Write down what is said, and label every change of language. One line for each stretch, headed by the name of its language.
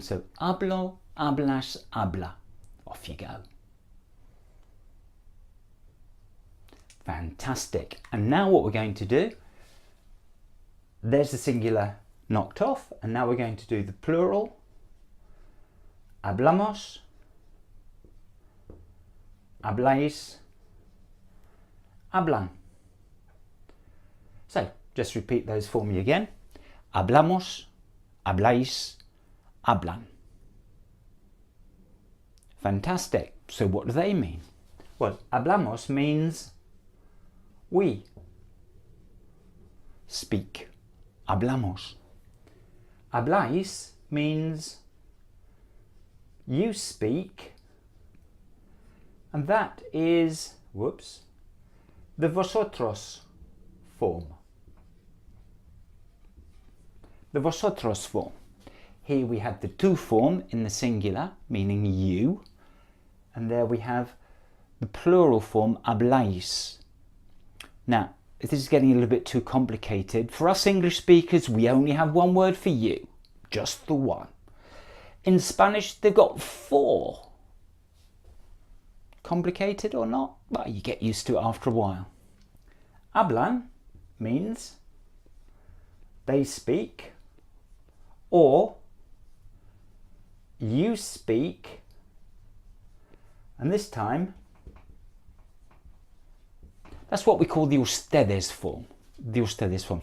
English: So,
Spanish: hablo, hablas, habla.
English: Off you go. Fantastic. And now what we're going to do, there's the singular knocked off, and now we're going to do the plural.
Spanish: Hablamos, habláis, hablan.
English: So, just repeat those for me again.
Spanish: Hablamos, habláis, hablan.
English: Fantastic. So what do they mean? Well, hablamos means we speak. Hablamos. Habláis means you speak, and that is, the vosotros form. The vosotros form. Here we have the to form in the singular, meaning you, and there we have the plural form habláis. Now, if this is getting a little bit too complicated, for us English speakers, we only have one word for you, just the one. In Spanish, they've got 4. Complicated or not? Well, you get used to it after a while. Hablan means they speak, or you speak, and this time that's what we call the ustedes form. The ustedes form.